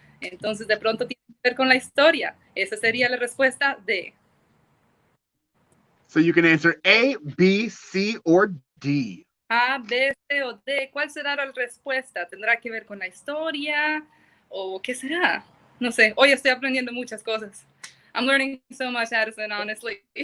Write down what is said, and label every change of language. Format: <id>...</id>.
<es>Entonces, de pronto tiene que ver con la historia. Esa sería la respuesta D.</es> <en>So you can answer A, B, C, or D.</en> <es>A, B, C o D. ¿Cuál será la respuesta? ¿Tendrá que ver con la historia? ¿O qué será? No sé. Hoy estoy aprendiendo muchas cosas.</es> <en>I'm learning so much, Addison, honestly.</en>